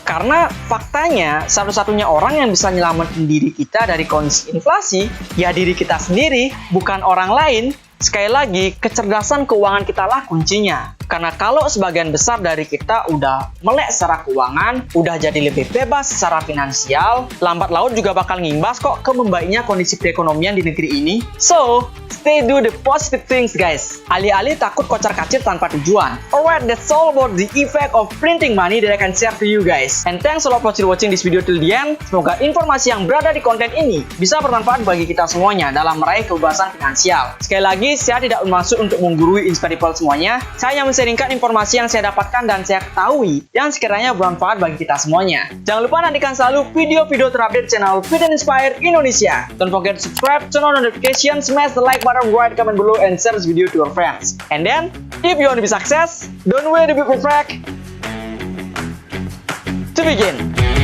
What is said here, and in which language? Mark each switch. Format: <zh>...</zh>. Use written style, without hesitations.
<id>Karena faktanya, satu-satunya orang yang bisa nyelamatin diri kita dari kondisi inflasi, ya diri kita sendiri, bukan orang lain. Sekali lagi, kecerdasan keuangan kita lah kuncinya. Karena kalau sebagian besar dari kita udah melek secara keuangan, udah jadi lebih bebas secara finansial, lambat laun juga bakal ngimbas kok ke membaiknya kondisi perekonomian di negeri ini.</id> <en>So, stay do the positive things guys.</en> <id>Alih-alih takut kocar-kacir tanpa tujuan.</id> <en>Alright, that's all about the effect of printing money that I can share to you guys. And thanks a lot for watching this video till the end.</en> <id>Semoga informasi yang berada di konten ini bisa bermanfaat bagi kita semuanya dalam meraih kebebasan finansial. Sekali lagi, saya tidak bermaksud untuk menggurui Inspire People semuanya. Saya hanya sharingkan informasi yang saya dapatkan dan saya ketahui yang sekiranya bermanfaat bagi kita semuanya. Jangan lupa nantikan selalu video-video terupdate channel Fit and Inspire Indonesia.</id> <en>Don't forget to subscribe, turn on notification, smash the like button, write comment below, and share this video to your friends. And then, if you want to be success, don't wait to be perfect. To begin.</en>